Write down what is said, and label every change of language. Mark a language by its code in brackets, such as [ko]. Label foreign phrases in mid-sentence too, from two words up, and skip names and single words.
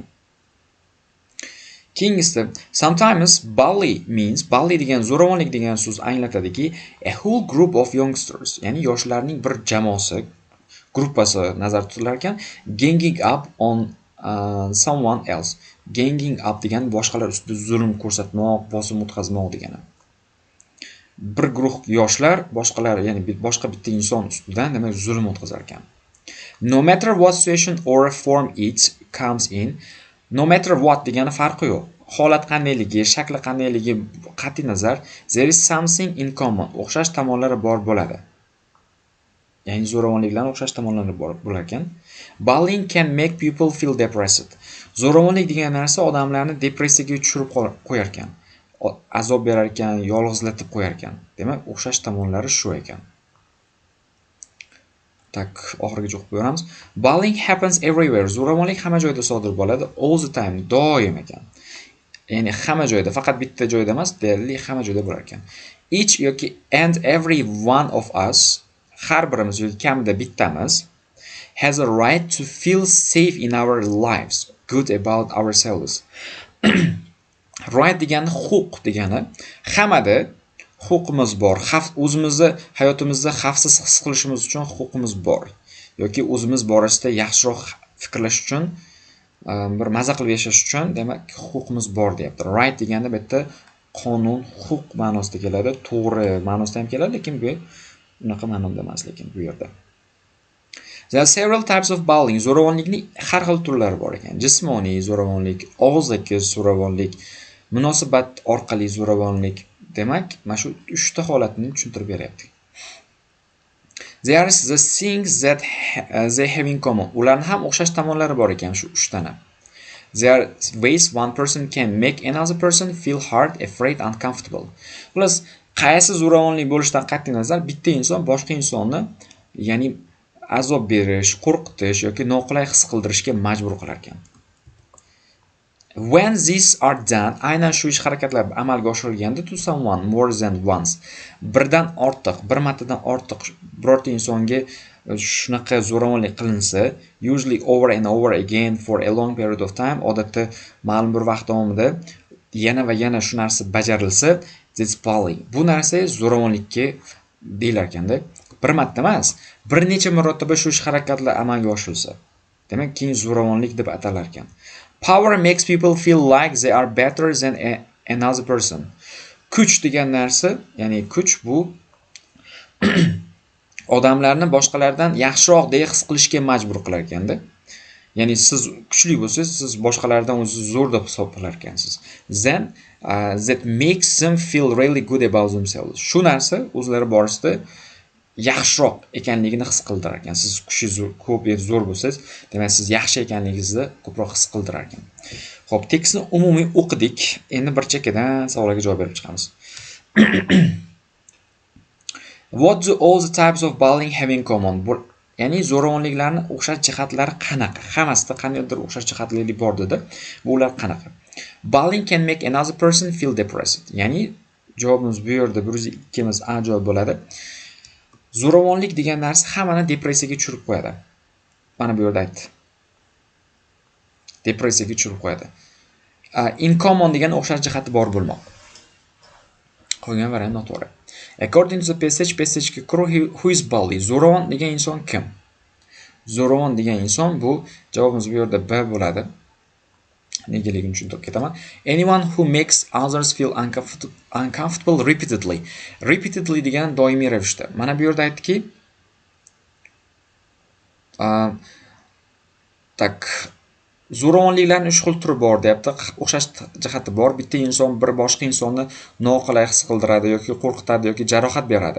[uz] Keyingisi, [en] sometimes bully means, [uz] bully degan zo'ravonlik degan so'z anglatadiki, [en] a whole group of youngsters, [uz] ya'ni yoshlarning bir jamoasi, gruppasi nazarda tutilar ekan, [en] ganging up on someone else. Ganging up [uz] degan boshqalar ustida zulm ko'rsatmoq, bosim o'tkazmoq degani. Bir guruh yoshlar boshqalar, ya'ni boshqa bitta inson ustidan demak zulm o'tkazar ekan. [en] No matter what situation or form it comes in, no matter what [uz] degani farqi yo'q. Holat qandayligi, shakli qandayligi qat'iy nazar, [en] there is something in common. [uz] O'xshash tomonlari bor bo'ladi. Ya'ni zo'ravonliklarning o'xshash tomonlari bor bo'lar ekan. Bullying can make people feel depressed. Zo'ravonlik degan narsa odamlarni depressiyaga tushirib qo'yar ekan. Azob berar ekan, yolg'izlatib qo'yar ekan. Demak, o'xshash tomonlari shu ekan. Tak, oxirigacha o'qib ko'ramiz. [en] Bullying happens everywhere. [uz] Zo'ravonlik hamma joyda sodir bo'ladi, [en] all the time, [uz] doim ekan. Ya'ni hamma joyda, faqat bitta joyda emas, deyarli hamma joyda bo'lar ekan. [en] Each yoki and every one of us, [uz] har birimiz yoki kamida bittamiz, [en] has a right to feel safe in our lives, good about ourselves. [uz] Right degani huquq degani, hammada huquqimiz bor. O'zimizni hayotimizda xavfsiz his qilishimiz uchun huquqimiz bor. Yoki o'zimiz borasida yaxshiroq fikrlash uchun, bir maza qilib yashash uchun, demak, huquqimiz bor deyapti. Right deganda bu yerda qonun, huquq ma'nosida keladi, to'g'ri ma'nosida ham keladi, lekin bu unaqa ma'noda emas lekin bu yerda. [en] There are several types of bullying. [uz] Zo'ravonlikning har xil turlari bor ekan. Jismoniy zo'ravonlik, og'izdagi zo'ravonlik, munosabat orqali zo'ravonlik. Demak, mana shu 3 ta holatni tushuntirib beryapti. [en] There are the things that they have in common. [uz] Ularning ham o'xshash tomonlari bor ekan shu 3 tani. [en] There are ways one person can make another person feel hurt, afraid, uncomfortable. [uz] Plus, qaysi zo'ravonlik bo'lishidan qat'iy nazar bitta inson boshqa insonni, ya'ni azob berish, qo'rqitish yoki noqulay his qildirishga majbur qilar ekan. [en] When these are done, [uz] aynan shu ish harakatlar amalga oshirilganda [en] to someone more than once, [uz] birdan ortiq, bir martadan ortiq birorta insonga shunaqa zo'ravonlik qilinsa, [en] usually over and over again for a long period of time, [uz] odatda ma'lum bir vaqt davomida yana va yana shu narsa bajarilsa, [en] that's bullying. [uz] Bu narsa zo'ravonlikka deyilar ekanda. Bir marta emas, bir necha marotaba shu ish harakatlar amalga oshirilsa, demak, keyin zo'ravonlik deb atalar ekan. [en] Power makes people feel like they are better than another person. [uz] Kuch degan narsa, ya'ni kuch bu odamlarni boshqalardan yaxshiroq deya his qilishga majbur qilar ekanda. Ya'ni siz kuchli bo'lsangiz, siz boshqalardan o'zingizni zo'r deb hisoblar ekansiz. [en] Then that makes them feel really good about themselves. [uz] Shu narsa o'zlari borasida yaxshiroq ekanligini his qildirar ekan. Siz kuchingiz ko'p yoki zo'r bo'lsangiz, demak siz yaxshi ekanligingizni ko'proq his qildirar ekan. Xo'p, tekstni umumiy o'qidik. Endi bir chekkadan savollarga javob berib chiqamiz. [en] What do all the types of bullying have in common? [uz] Ya'ni zo'ravonliklarning o'xshash jihatlari qanaqa? Hammasida qandaydir o'xshash jihatlarlik bor dedi. Bu ular qanaqa? [en] Bullying can make another person feel depressed. [uz] Ya'ni javobimiz bu yerda 102 miz A javob bo'ladi. Zo'ravonlik degan narsa hammani depressiyaga tushirib qo'yadi. Mana bu yerda aytdi. Depressiyaga tushirib qo'yadi. [en] In common [uz] degan o'xshash jihati bor bo'lmoq. Qolgan variant noto'g'ri. [en] According to the passage who is bully? [uz] Zo'ravon degan inson kim? Zo'ravon degan inson bu javobimiz bu yerda B bo'ladi. Negaligini tushuntirib ketaman. [en] Anyone who makes others feel uncomfortable repeatedly. [uz] Repeatedly degan doimiy ravishda. Mana bu yerda aytdiki, tak Zo'ravonliklarning 3 xil turi bor deyapti. O'xshash jihati bor. Bitta inson bir boshqa insonni noqulay his qildiradi yoki qo'rqitadi yoki jarohat beradi.